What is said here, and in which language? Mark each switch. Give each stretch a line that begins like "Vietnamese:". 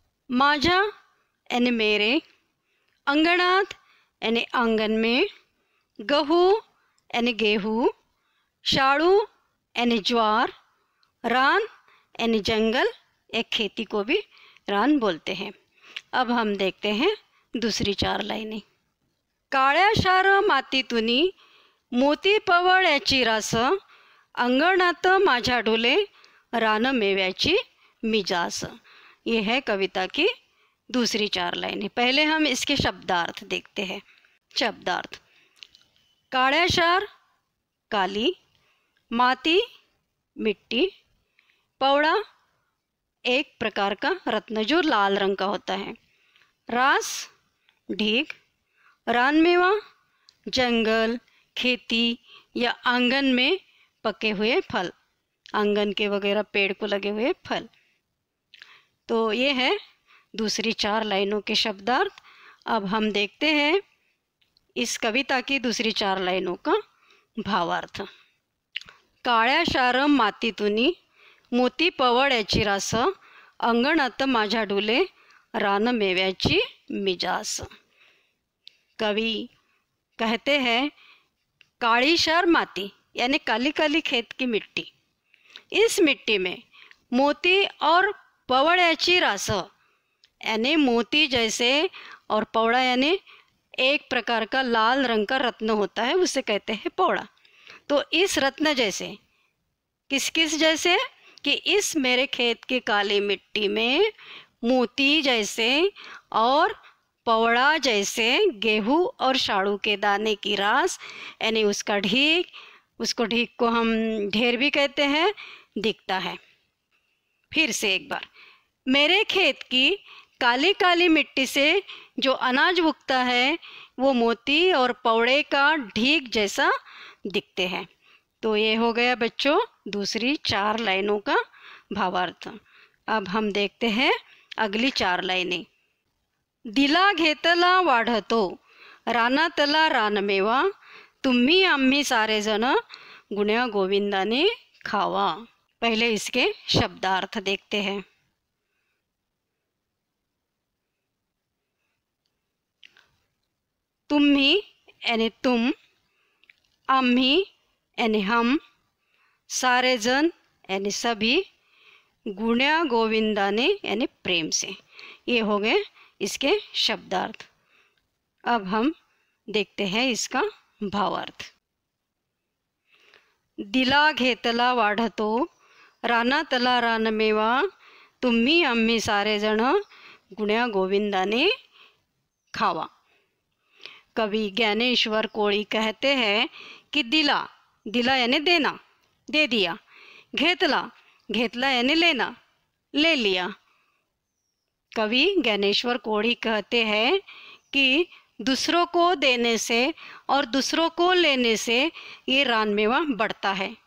Hindi: माझ्या यानी मेरे, अंगणात यानी आंगन में, गहू यानी गेहूँ, शाळू यानी ज्वार, रान यानी जंगल, एक खेती को भी रान बोलते हैं। अब हम देखते हैं दूसरी 4 लाईनी।
Marathi: काळ्याशार मातीतुनी मोती पवळ्याची रास, अंगणात माझ्या डोले रान मेव्याची मी जास।
Hindi: ये है कविता की दूसरी 4 लाइनें। पहले हम इसके शब्दार्थ देखते हैं। शब्दार्थ: काळ्याशार काली, माती मिट्टी, पवड़ा एक प्रकार का रत्न जो लाल रंग का होता है, रास ढीक, रानमेवा जंगल, खेती या आंगन में पके हुए फल, आंगन के वगैरह पेड़ को लगे हुए फल। तो ये है दूसरी 4 लाइनों के शब्दार्थ। अब हम देखते हैं इस कविता की दूसरी 4 लाइनों का भावार्थ।
Marathi: काळ्याशार मातीतुनी मोती पवळ्याची रास, अंगणात माझ्या डुले रान मेव्याची मी जास।
Hindi: कवि कहते हैं काळीशार माती यानी काली काली खेत की मिट्टी, इस मिट्टी में मोती और पवड़याची रास यानी मोती जैसे और पवड़ा यानी एक प्रकार का लाल रंग का रत्न होता है, उसे कहते हैं पवड़ा। तो इस रत्न जैसे किस किस जैसे कि इस मेरे खेत की काली मिट्टी में मोती जैसे और पवड़ा जैसे गेहूँ और साड़ू के दाने की रास यानी उसका ढीक, उसको ढीक को हम ढेर भी कहते हैं, दिखता है। फिर से एक बार, मेरे खेत की काली काली मिट्टी से जो अनाज उगता है वो मोती और पवड़े का ढीक जैसा दिखते हैं। तो ये हो गया बच्चों दूसरी 4 लाइनों का भावार्थ। अब हम देखते हैं अगली 4 लाइनें।
Marathi: दिला घेतला वाढतो, रानातला रानमेवा, तुम्ही आम्ही सारे जण गुण्या गोविंदाने खावा।
Hindi: पहले इसके शब्दार्थ देखते हैं। तुम्ही यानी तुम, आम्ही यानी हम, सारे जन यानी सभी, गुण्या गोविंदाने यानी प्रेम से। ये हो गए इसके शब्दार्थ। अब हम देखते हैं इसका भावार्थ।
Marathi: दिला घेतला वाढतो, रानातला रानमेवा, तुम्ही आम्ही सारे जण गुण्या गोविंदाने खावा।
Hindi: कवि ज्ञानेश्वर कोळी कहते हैं कि दिला, दिला यानी देना, दे दिया, घेतला, घेतला यानी लेना, ले लिया। कवि ज्ञानेश्वर कोळी कहते हैं कि दूसरों को देने से और दूसरों को लेने से ये रानमेवा बढ़ता है।